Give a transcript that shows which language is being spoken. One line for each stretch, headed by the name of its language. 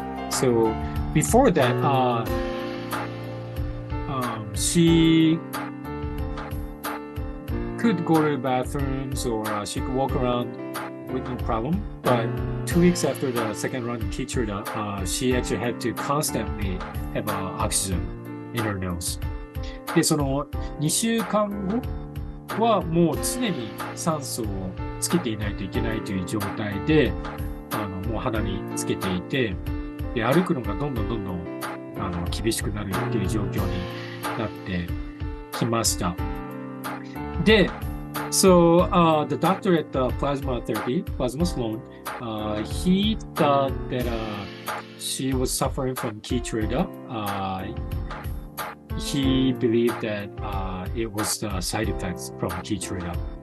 English: So before that, she could go to the bathrooms or she could walk around with no problem. But 2 weeks after the second round of KEYTRUDA, she actually had to constantly have oxygen in her nose.
Japanese: で、その2週間後はもう常に酸素をつけていないといけないという状態で、もう鼻につけていて、で、歩くのがどんどん厳しくなるっていう状況になってきました。
English: で、So, the doctor at the plasma therapy, Plasma Sloan, he thought that she was suffering from KEYTRUDA. He believed that it was the side effects from KEYTRUDA.